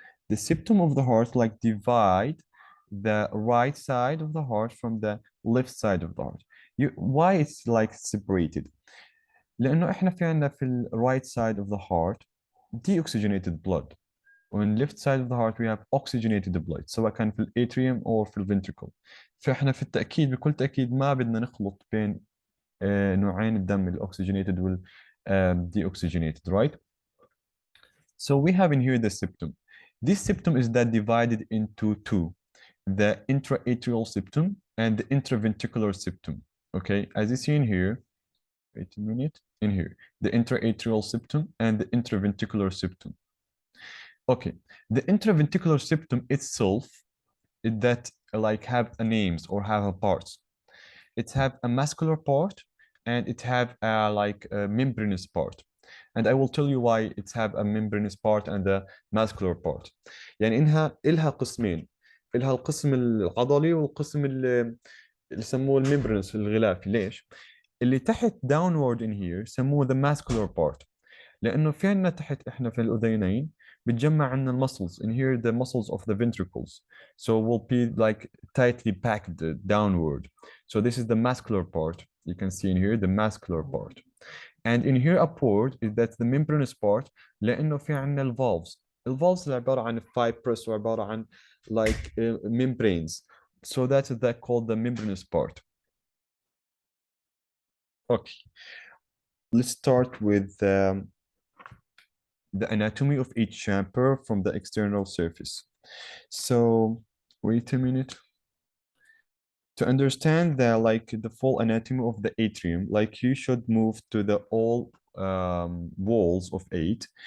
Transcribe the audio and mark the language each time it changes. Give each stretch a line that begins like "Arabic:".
English: The septum of the heart like divide the right side of the heart from the left side of the heart. Why it's like separated? لأنه إحنا في عندنا في ال right side of the heart deoxygenated blood. On left side of the heart we have oxygenated blood سواء كان في الاتريوم أو في الفنتريكل.
Arabic: فإحنا في التأكيد بكل تأكيد ما بدنا نخلط بين نوعين الدم الأكسجينيتد وال deoxygenated, right?
English: So we have in here the septum. This septum is that divided into two, the intraatrial septum and the intraventricular septum. Okay, as you see in here, wait a minute, in here, the intraatrial septum and the intraventricular septum. Okay, the intraventricular septum itself, that like have a names or have a parts. It have a muscular part and it have a like a membranous part. And I will tell you why it's have a membranous part and a muscular part.
Arabic: يعني إلها قسمين، إلها القسم العضلي والقسم اللي سموه الممبرنس الغلافي.
English: ليش؟ اللي تحت downward in here سموه the muscular part، لأنه في عندنا تحت إحنا في الأذينين بتجمع عندنا muscles in here, the muscles of the ventricles, so will be like tightly packed downward. So this is the muscular part. You can see in here the muscular part. And in here upward is that the membranous part، لأنه في عندنا الفالفز.
Arabic: الفالفز عبارة عن fibrous وعبارة عن like membranes.
English: So that's that called the membranous part. Okay, let's start with the anatomy of each chamber from the external surface. So wait a minute. To understand the like the full anatomy of the atrium, like you should move to the all walls of eight.